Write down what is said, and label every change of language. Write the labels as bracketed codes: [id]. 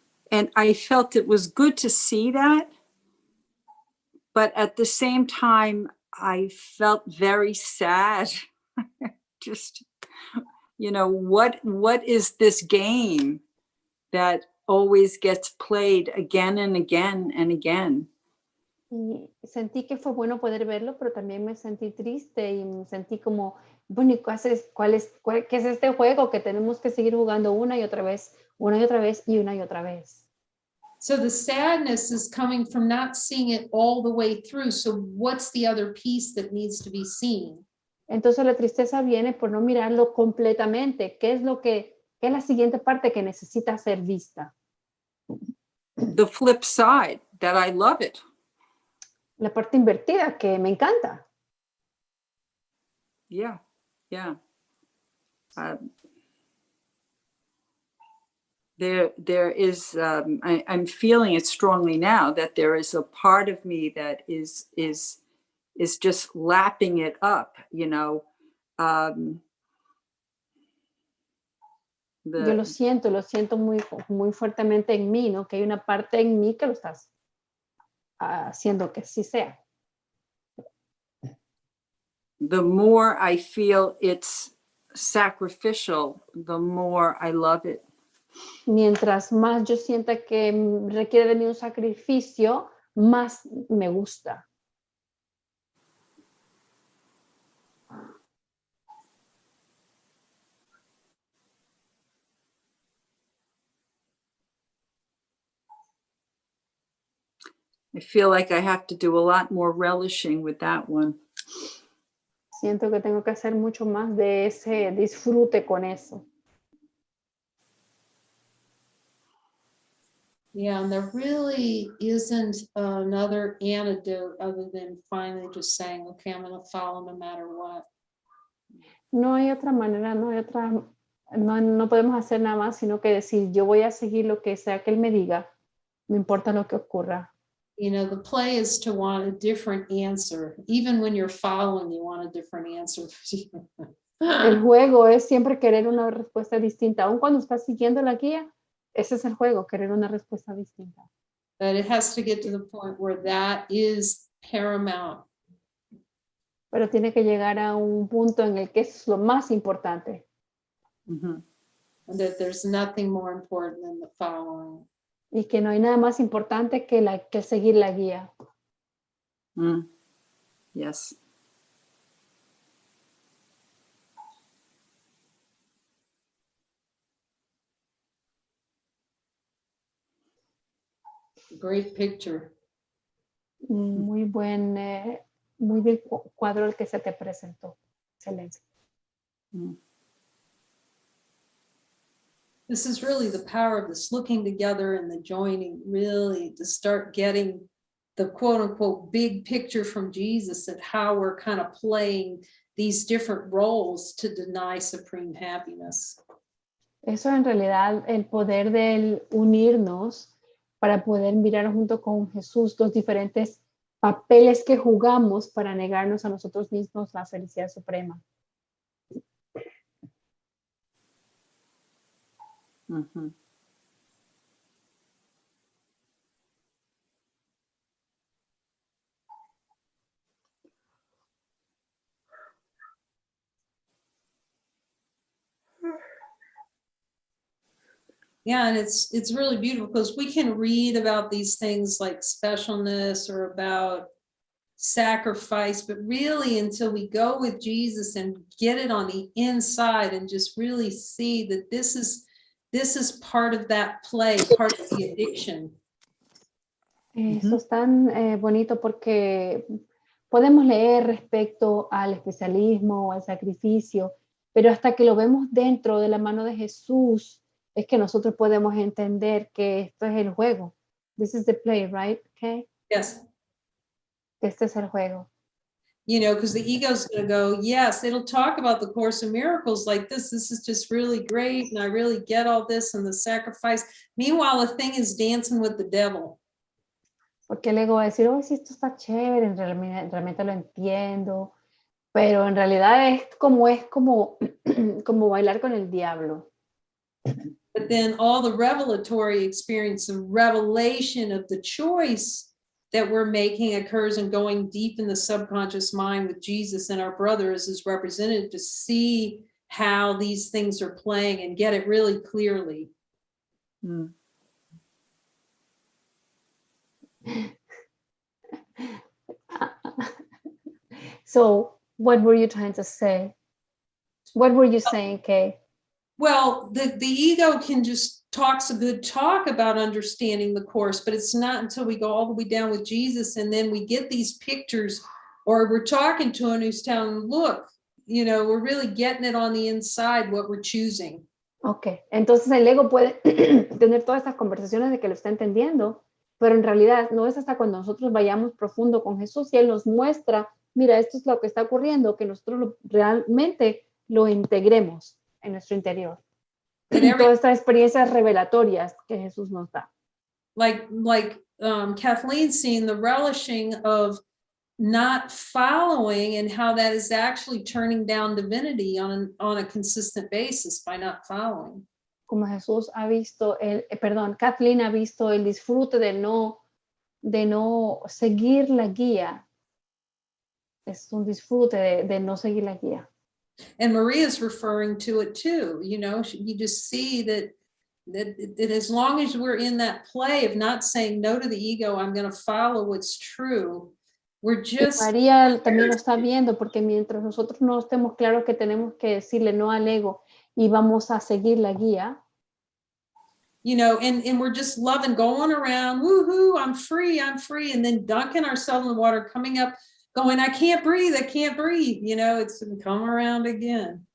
[en] And I felt it was good to see that, but at the same time, I felt very sad. Just, you know, what is this game that always gets played again and again and again? [es] Y sentí que fue bueno poder verlo, pero también me sentí triste y me sentí como, bueno, ¿y qué es este juego que tenemos que seguir jugando una y otra vez, una y otra vez y una y otra vez? [en] So the sadness is coming from not seeing it all the way through. So what's the other piece that needs to be seen? [es] Entonces la tristeza viene por no mirarlo completamente. ¿Qué es la siguiente parte que necesita ser vista? [en] The flip side, that I love it. [es] La parte invertida, que me encanta. [en] Yeah. There is, I'm feeling it strongly now that there is a part of me that is just lapping it up, you know. [es] Yo lo siento muy, muy fuertemente en mí, ¿no? Que hay una parte en mí que lo estás haciendo que sí sea. [en] The more I feel it's sacrificial, the more I love it. [es] Mientras más yo sienta que requiere de mí un sacrificio, más me gusta. [en] I feel like I have to do a lot more relishing with that one. [es] Siento que tengo que hacer mucho más de ese disfrute con eso. [en] Yeah, and there really isn't another antidote other than finally just saying, okay, I'm going to follow no matter what. [es] No hay otra manera, no podemos hacer nada más, sino que decir, yo voy a seguir lo que sea que él me diga, no importa lo que ocurra. [en] You know, the play is to want a different answer. Even when you're following, you want a different answer. [es] El juego es siempre querer una respuesta distinta. Aun cuando estás siguiendo la guía, ese es el juego, querer una respuesta distinta. [en] But it has to get to the point where that is paramount. [es] Pero tiene que llegar a un punto en el que es lo más importante. Mm-hmm. [en] And that there's nothing more important than the following. [es] Y que no hay nada más importante que seguir la guía. [en] Yes. Great picture. [es] Muy buen, muy buen cuadro el que se te presentó. Excelente. [en] This is really the power of this looking together and the joining, really to start getting the quote unquote big picture from Jesus and how we're kind of playing these different roles to deny supreme happiness. [es] Eso en realidad, el poder del unirnos para poder mirar junto con Jesús los diferentes papeles que jugamos para negarnos a nosotros mismos la felicidad suprema. Mhm. [en] Yeah, and it's really beautiful because we can read about these things like specialness or about sacrifice, but really until we go with Jesus and get it on the inside and just really see that this is part of that play, part of the addiction. [es] Eso es tan bonito porque podemos leer respecto al especialismo, al sacrificio, pero hasta que lo vemos dentro de la mano de Jesús es que nosotros podemos entender que esto es el juego. [en] This is the play, right? Okay. Yes. [es] Este es el juego. [en] You know, because the ego's going to go, yes, it'll talk about the Course in Miracles like this. This is just really great. And I really get all this and the sacrifice. Meanwhile, the thing is dancing with the devil. [es] Porque el ego va a decir, oh, sí, esto está chévere, realmente lo entiendo, pero en realidad es como bailar con el diablo. [en] But then all the revelatory experience and revelation of the choice that we're making occurs and going deep in the subconscious mind with Jesus and our brothers is represented to see how these things are playing and get it really clearly. Mm. So, what were you trying to say? What were you saying, Kay? Well, the ego can just talks a good talk about understanding the Course, but it's not until we go all the way down with Jesus and then we get these pictures or we're talking to him who's telling, look, you know, we're really getting it on the inside, what we're choosing. [es] Ok, entonces el ego puede tener todas estas conversaciones de que lo está entendiendo, pero en realidad no es hasta cuando nosotros vayamos profundo con Jesús y Él nos muestra, mira, esto es lo que está ocurriendo, que nosotros realmente lo integremos en nuestro interior. Todas estas experiencias revelatorias que Jesús nos da. [en] Like Kathleen seeing the relishing of not following and how that is actually turning down divinity on a consistent basis by not following. [es] Como Jesús ha visto, Kathleen ha visto el disfrute de no seguir la guía. Es un disfrute de no seguir la guía. [en] And Maria's referring to it too. You know, you just see that as long as we're in that play of not saying no to the ego, I'm going to follow what's true. We're just. [es] María también lo está viendo porque mientras nosotros no estemos claros que tenemos que decirle no al ego y vamos a seguir la guía. [en] You know, and we're just loving, going around, woohoo, I'm free, and then dunking ourselves in the water, coming up, going, I can't breathe, you know, it's come around again.